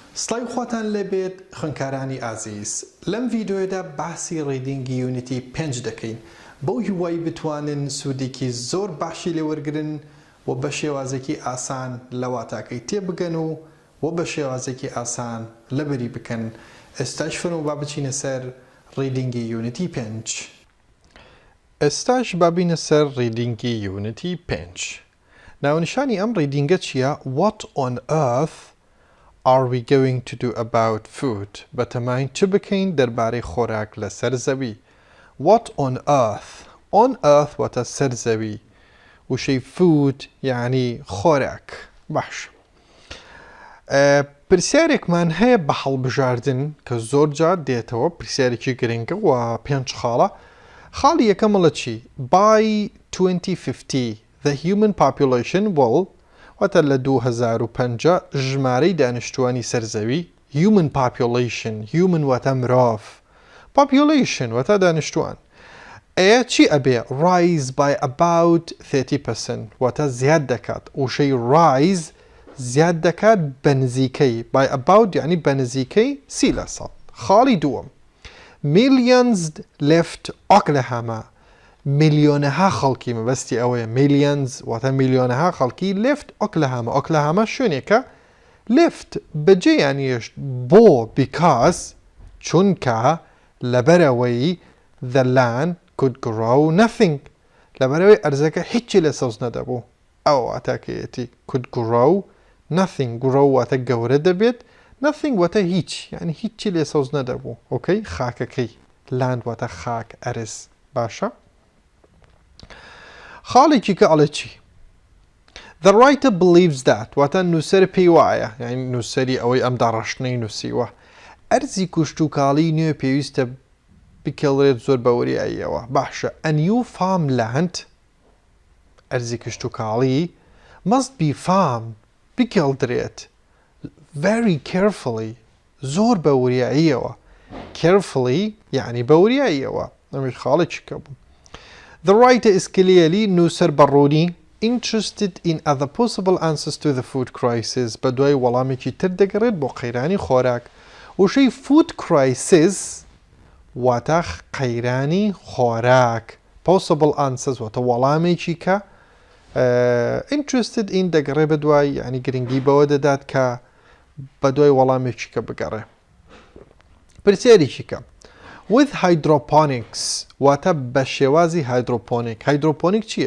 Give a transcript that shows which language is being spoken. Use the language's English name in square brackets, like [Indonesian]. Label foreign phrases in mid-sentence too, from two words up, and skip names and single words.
[Central Kurdish] سڵای خواتان لەبێت خوێندکارانی ئازیز لەم ڤیدیۆیەدا باسی ڕیدینگی یونیتی 5 دەکەین بەو هیوای بتوانن سوودێکی زۆر باشی لێوەرگرن و بە شێوازێکی ئاسان لە واتاکەی تێبگەن و بە شێوازێکی ئاسان لەبەری بکەن. ئێستاش فەرموو با بچینە سەر ڕیدینگی یونیتی 5. ئێستاش با بینە سەر ڕیدینگی یونیتی 5. ناونیشانی ئەم ڕیدینگە چییە؟ [English] What on earth are we going to do about food؟ [Central Kurdish] بەتەماین چ بکەین دەربارەی خۆراک لەسەر زەوی؟ [English] What on earth؟ On earth [Central Kurdish] واتە سەر زەوی، وشەی food یعنی خۆراک. باش. پرسیارێکمان هەیە بە هەڵبژاردن کە زۆر جار دێتەوە، پرسیارێکی گرنگە و 5 خاڵە. خاڵی یەکەمەڵە چی؟ [English] By 2050 the human population will [Central Kurdish] واتە لە 2050 ژمارەی دانیشتوانی سەرزەوی [English] human population، [Central Kurdish] human واتە مرۆڤ، population واتە دانیشتوان چی ئەبێ؟ [English] rise by about 30% [Central Kurdish] واتە زیاد دەکات، وشەی rise زیاد دەکات بە نزیکەی [English] by about [Central Kurdish] یعنی بە نزیکەی 30%. خاڵی دووەم [English] millions left Oklahoma، [Central Kurdish] میلیۆنەها خەڵکی مەبەستی ئەوەیە، millions واتە میلیۆنەها خەڵکی [English] left Oklahoma. [Central Kurdish] Oklahoma شوێنێکە left بەجێ یانیشت بۆ because چونکە لەبەرەوەی [English] the land could grow nothing، [Central Kurdish] لەبەرەوەی ئەرزەکە هیچی لە سەوز نەدەبوو. ئەو واتاکەیەتی [English] could grow nothing، [Central Kurdish] grow واتە گەورە دەبێت، nothing واتە هیچ یعنی هیچی لێ سەوز نەدەبوو. ئۆکەی خاکەکەی land واتە خاک ئەرز. باشە. خاڵێکی کە ئەڵێ چی؟ [English] The writer believes that [Central Kurdish] واتە نووسەر پێی وایە، یعنی نووسەری ئەوەی ئەم داڕەشنەی نووسیوە ئەرزی کوشتوکاڵی نوێ پێویستە بکەڵێت زۆر بەوریاییەوە. باشە. [English] A new farmland [Central Kurdish] ئەرزی کشتوکاڵی [English] must be farmed بکەڵدرێت very carefully [Central Kurdish] زۆر بەوریاییەوە. carefully یعنی بەوریاییەوە. ئەمش خاڵێکی کە بوو. [English] The writer is clearly [Central Kurdish] نووسەر بەڕوونی [English] interested in other possible answers to the food crisis، [Central Kurdish] بە دوای وەڵامێکی تر دەگەڕێت بۆ قەیرانی خۆراک. وشەی [English] food crisis [Central Kurdish] واتە قەیرانی خۆراک، [English] possible answers [Central Kurdish] واتە وەڵامێکی کە [English] interested in [Central Kurdish] دەگەڕێ بە دوای یعنی گرنگی بەوە دەدات کە بە دوای وەڵامێکی کە بگەڕێ. پرسیارێکی کە [English] with hydroponics [Central Kurdish] واتە بە شێوازی هایدروپۆنیک. هایدروپۆنیک چییە؟